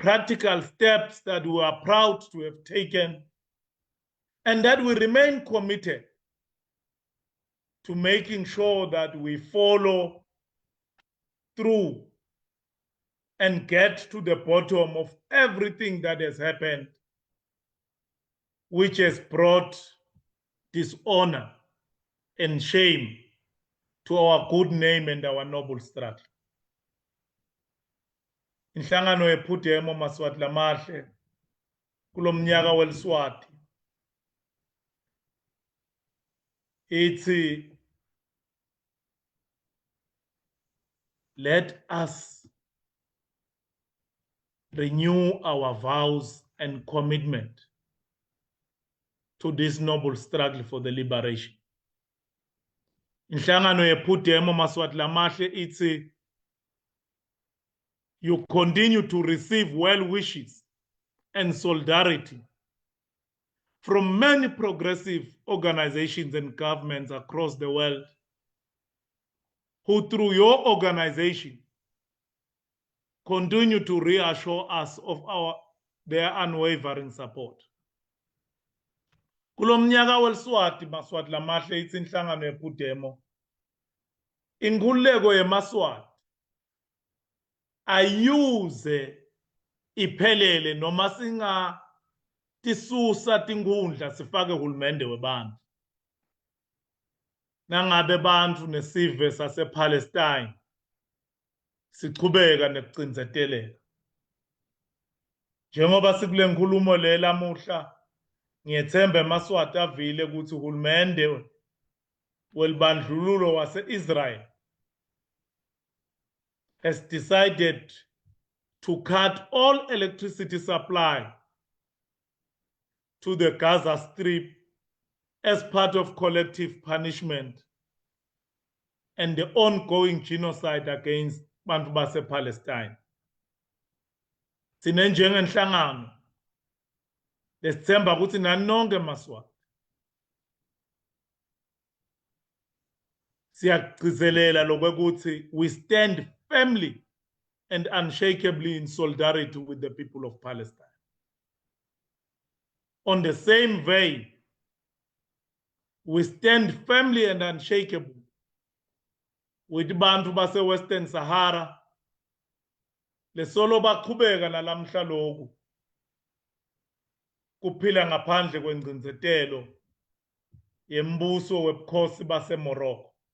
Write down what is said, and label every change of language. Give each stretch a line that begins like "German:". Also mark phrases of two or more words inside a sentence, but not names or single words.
English: practical steps that we are proud to have taken and that we remain committed to making sure that we follow through and get to the bottom of everything that has happened, which has brought dishonor and shame to our good name and our noble struggle.
Swati: Inhlangano yephudemo Maswati Lamahle kulomnyaka weLswati ithi
English: let us renew our vows and commitment to this noble struggle for the liberation.
Swati: Inhlangano yephudemo Maswati Lamahle ithi
English: you continue to receive well wishes and solidarity from many progressive organizations and governments across the world who, through your organization, continue to reassure us of their unwavering support.
Swati: Kulomnyaka weLswati Maswati Lamahle ithi inhlangano yephudemo inkululeko yeMaswati ayuze iphelele noma singa tisusa tinkundla sifake hulumende webantu. Nangabe bantu nesive sasePalestine sichubeka nekucindzeteleka. Njengoba sikule nkulumo le lamuhla ngiyethemba eMaswati avile ukuthi uhulumende welibandlululo wase-Israel
English: has decided to cut all electricity supply to the Gaza Strip as part of collective punishment and the ongoing genocide against
Swati: bantu base-Palestine. Sine njengenhlangano lesithemba ukuthi nani nonke Maswati siyagcizelela lokwekuthi
English: we stand firmly and unshakably in solidarity with the people of Palestine. On the same vein, we stand firmly and unshakably with
Swati: bantu base Western Sahara lesolo baqhubeka nalamhla lokhu kuphila ngaphandle kwengcindzetelo yembuso webukhosi base Morocco.